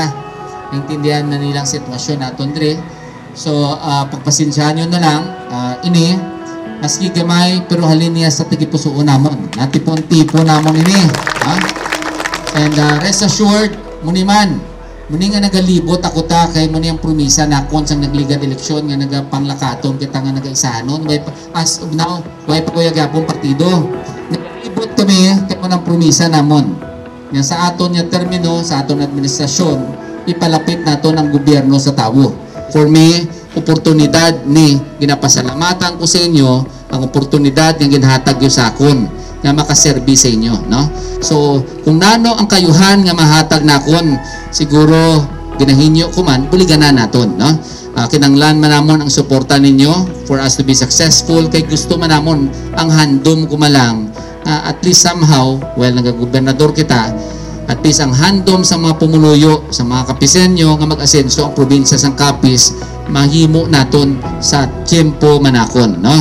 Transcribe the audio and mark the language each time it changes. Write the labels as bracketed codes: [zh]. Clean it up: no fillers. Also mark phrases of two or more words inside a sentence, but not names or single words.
[hil] Naintindihan na nilang sitwasyon naton dre. So pagpasensyahan nyo na lang ini maski gamay pero halin niya sa tigipusuon namon. Natipon-tipo namon ini, ha? [en] And rest assured [hil] muni muni nga nagalibot ako ta kay muni ang promisa na kon sang nagligad eleksyon nga nagapanglakaton kita nga nagaisahanon [en] as of now [hil] way pa kuya gapon partido nagalibot kami kay mo ng promisa namon nga sa aton nga termino sa aton administrasyon ipalapit nato ng gobyerno sa tawo. [en] For me, [hil] oportunidad ni ginapasalamatan ko sa inyo ang oportunidad nga ginhatag yo sa akon nga makaserbi sa inyo, no? So, kung nano ang kayuhan nga mahatag nakon, siguro ginahinyo ko man, buligan na naton, no? Kinanglan man namon ang suporta ninyo [en] for us to be successful, [hil] kay gusto man namon ang handom ko malang, [en] at least somehow, well, [hil] nagagobernador kita, at least ang handom sa mga pumuluyo, sa mga kapisenyo nga mag-asenso ang probinsya sang Capiz, mahimo naton sa tiempo manakon, no?